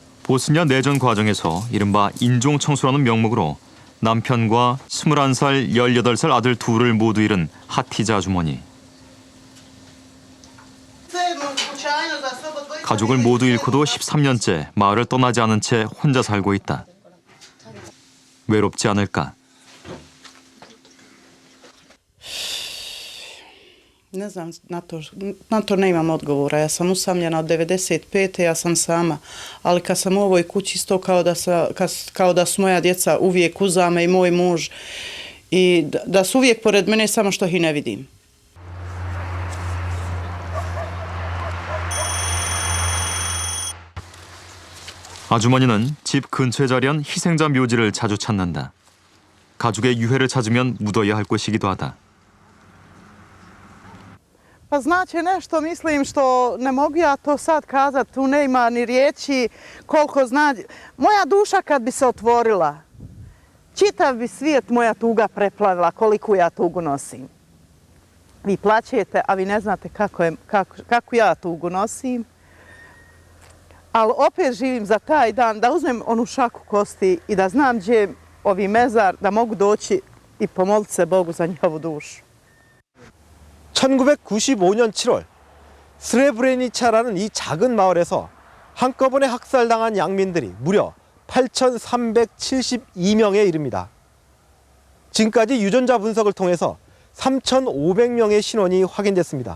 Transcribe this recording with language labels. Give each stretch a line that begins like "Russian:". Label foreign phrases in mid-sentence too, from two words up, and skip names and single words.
Korean: 보스니아 내전 과정에서 이른바 인종청소라는 명목으로 남편과 21살, 18살 아들 둘을 모두 잃은 하티자 아주머니. 가족을 모두 잃고도 13년째 마을을 떠나지 않은 채 혼자 살고 있다. 외롭지 않을까?
Bosnian: Ne znam, na to nemam odgovora. Ja sam usamljena od 95. ja sam sama. Ali kad sam u ovoj kući isto kao da su moja djeca uvijek uza me i moj muž. I da su uvijek pored mene, samo što ih i ne vidim.
Korean: 아주머니는 집 근처에 자리한 희생자 묘지를 자주 찾는다. 가족의 유해를 찾으면 묻어야 할 곳이기도 하다.
Bosnian: Pa znači nešto mislim što ne mogu ja to sad kazati, tu nema ni riječi koliko zna. Moja duša kad bi se otvorila, čitav bi svijet moja tuga preplavila koliko ja tugu nosim. Vi plaćete, a vi ne znate kako ja tugu nosim. Ali opet živim za taj dan da uzmem onu šaku kosti i da znam gdje je ovi mezar, da mogu doći i pomoliti se Bogu za njihovu dušu.
Korean: 1995년 7월 스레브레니차라는 이 작은 마을에서 한꺼번에 학살당한 양민들이 무려 8,372명에 이릅니다. 지금까지 유전자 분석을 통해서 3,500명의 신원이 확인됐습니다.